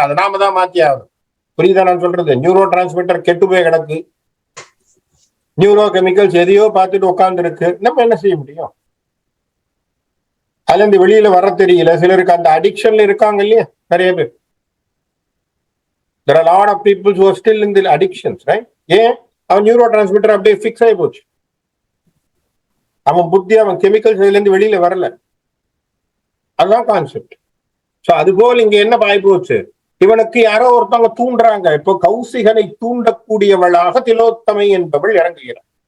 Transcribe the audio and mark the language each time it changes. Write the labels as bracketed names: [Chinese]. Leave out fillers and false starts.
[Tamil] அது நாம தான் மாத்தி ஆகும். புரியுதா நான் சொல்றது? நியூரோ டிரான்ஸ்மிட்டர் கெட்டு போய் கிடக்கு, நியூரோ கெமிக்கல்ஸ் எதையோ பார்த்துட்டு உட்கார்ந்து இருக்கு, நம்ம என்ன செய்ய முடியும்? அதுல இருந்து வெளியில வர தெரியல. சிலருக்கு அந்த அடிக்ஷன்ல இருக்காங்க இல்லையா, நிறைய பேர். [English] There are a lot of people who are still in the addictions, right? [Tamil] ஏன்? அவன் நியூரோ டிரான்ஸ்மிட்டர் அப்படியே ஃபிக்ஸ் ஆகி போச்சு. அவன் புத்தி, அவன் கெமிக்கல்ஸ் இதுல இருந்து வெளியில வரல. அதுதான் கான்செப்ட். சோ அதுபோல் இங்க என்ன ஆகி போச்சு? இவனுக்கு யாரோ ஒருத்தவங்க தூண்டுறாங்க. இப்போ கௌசிகனை தூண்டக்கூடியவளாக திலோத்தமை என்பவள் இறங்குகிறார்.